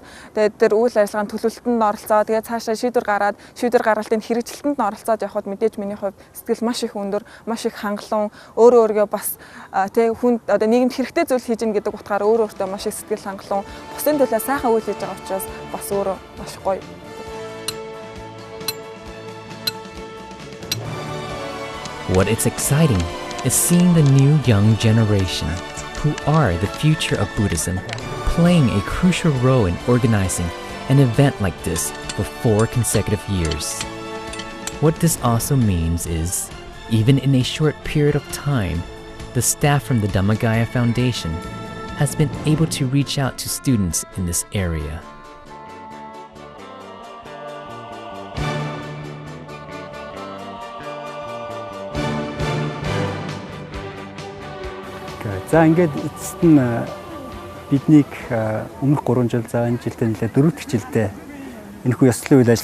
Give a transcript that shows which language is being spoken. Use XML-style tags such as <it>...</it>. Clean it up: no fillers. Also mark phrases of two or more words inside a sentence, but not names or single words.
<mn>Тэгээд тэр үйл ажиллагааны төлөвлөлтөнд оролцоод тэгээд цаашаа шийдвэр гаргалтын хэрэгжилтэнд нь оролцоод явхад мэдээж миний хувьд сэтгэл маш их өндөр, маш их хангалуун, өөрөө бас те хүн одоо нийгэмд хэрэгтэй зүйл хийж гин гэдэг утгаараа өөртөө маш их сэтгэл хангалуун, бусдын төлөө сайхан үйл хийж байгаа учраас бас өөрөө маш гоё.</mn> <en>What is exciting is seeing the new young generation, who are the future of Buddhism, playing a crucial role in organizing an event like this for 4 consecutive years. What this also means is, even in a short period of time, the staff from the Dhammagaya Foundation has been able to reach out to students in this area.</en> <mn>За ингээд эцэст нь биднийг өмнөх 3 жил за энэ жилдээ нэлээд 4 дахь жилдээ энэхүү ёслолын үйл</mn>